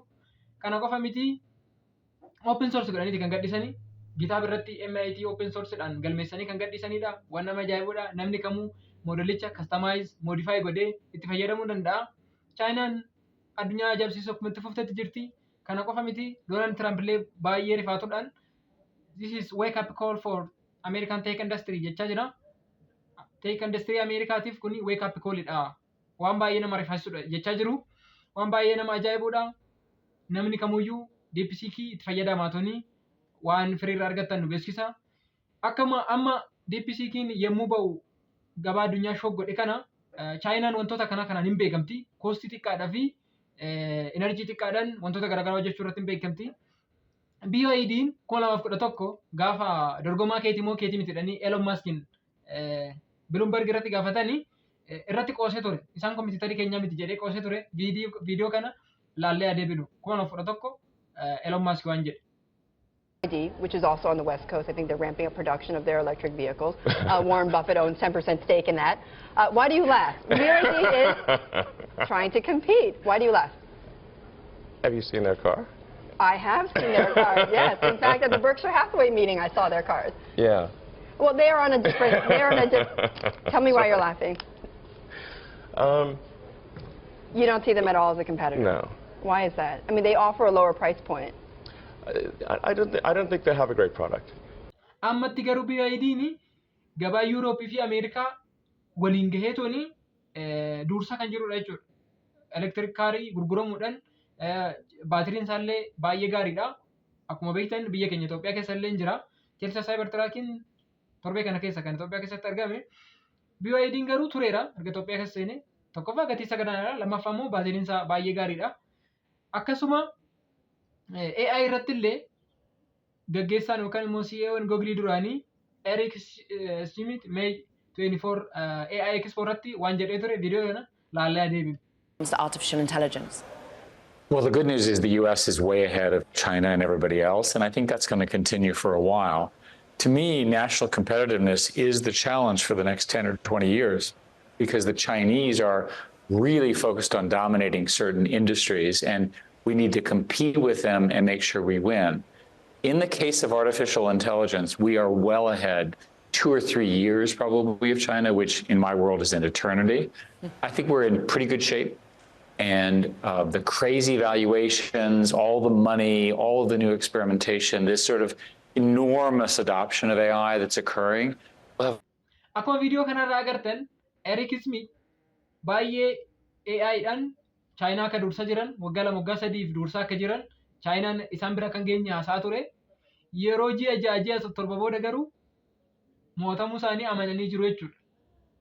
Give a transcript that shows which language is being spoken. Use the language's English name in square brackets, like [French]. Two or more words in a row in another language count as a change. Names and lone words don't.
[Oromo] Kana qofa miti [English] open source [Oromo] godhaniiti kan gadhiisanii GitHub irratti MIT [English] open sourceedhaan [Oromo] galmeessanii kan gadhiisanidha. Waan nama ajaa'ibudha. Namni kamuu moodelicha [English] customize modify [Oromo] godhee itti fayyadamuu danda'a. Chaayinaan addunyaa ajaa'ibsiisuuf itti fuftetti jirti. Kana qofa miti Donald Trump illee baay'ee rifaatuudhaan [English] this is wake up call for American tech industry [Oromo] jechaa jira. [English] Tech industry [Oromo] Ameerikaatiif kuni [English] wake up callidha. [Oromo] Waan baay'ee nama rifaasudha jechaa jiru. Waan baay'ee nama ajaa'ibudha. Namni kamuyyuu DeepSeek itti fayyadamaa tuni waan firiirra argattan nu beeksisa. Akkuma amma DeepSeek'n yommuu ba'u gabaa addunyaa shock godhe kana Chaayinaan wantoota kanaan hin beekamti. Koostii xiqqaadhaa fi enerjii xiqqaadhaan wantoota garaagaraa hojjechuu irratti hin beekamti. BYD'n 2011 gaafa dorgomaa keetii moo keetii miti jedhanii Elon Musk'n Bloomberg irratti gaafatanii irratti qoosee ture. Isaan kompiitarii keenyaa miti jedhee qoosee ture. Viidiyoo kana laallee adeebinu. 2011 Elon Musk waan jedhe. [English] Which is also on the West Coast. I think they're ramping up production of their electric vehicles. Warren Buffett owns 10% stake in that. Why do you laugh? BYD is trying to compete. Why do you laugh? Have you seen their car? I have seen their cars, yes. In fact, at the Berkshire Hathaway meeting, I saw their cars. Yeah. Well, they are on a different, tell me why you're laughing. You don't see them at all as a competitor? No. Why is that? I mean, they offer a lower price point. I don't think they have a great product. [Oromo] Ammatti garuu BYD'n gabaa Yuurooppii fi Ameerikaa waliin gaheetoni dursa kan jirudha jechuudha. Electric kaarii gurguramuudhaan baatiriin isaallee baay'ee gaariidha. Akkuma beektan biyya keenya Itoophiyaa keessa illee jira. Keessa Cybertruck'n torbee kana keessa kan Itoophiyaa keessatti argame. BYD'n garuu tureera erga Itoophiyaa keessa seene. Tokkoffaa gatii isa gadaanaadha. Lammaffaa immoo baatiriin isaa baay'ee gaariidha. Akkasuma AI irratti illee gaggeessaan yookaan immoo CEO'n Google duraanii Eric Schmidt May 24 AI Expo irratti waan jedhee ture viidiyoo kana laallee adeemna. [English] Artificial intelligence. Well, the good news is the U.S. is way ahead of China and everybody else, and I think that's going to continue for a while. To me, national competitiveness is the challenge for the next 10 or 20 years, because the Chinese are really focused on dominating certain industries, and we need to compete with them and make sure we win. In the case of artificial intelligence, we are well ahead, 2 or 3 years probably of China, which in my world is an eternity. I think we're in pretty good shape. And the crazy valuations, all the money, all of the new experimentation, this sort of enormous adoption of AI that's occurring. [Oromo] Akkuma viidiyoo kanarraa agartan Eric Schmidt baay'ee AI'dhaan Chaayinaa akka dursa jiran waggaa 2 waggaa 3 dursaa akka jiran Chaayinaan isaan bira kan geenye haasaa ture. Yeroo ji'a 7 booda garuu mootamuu isaanii amananii jiru jechuudha.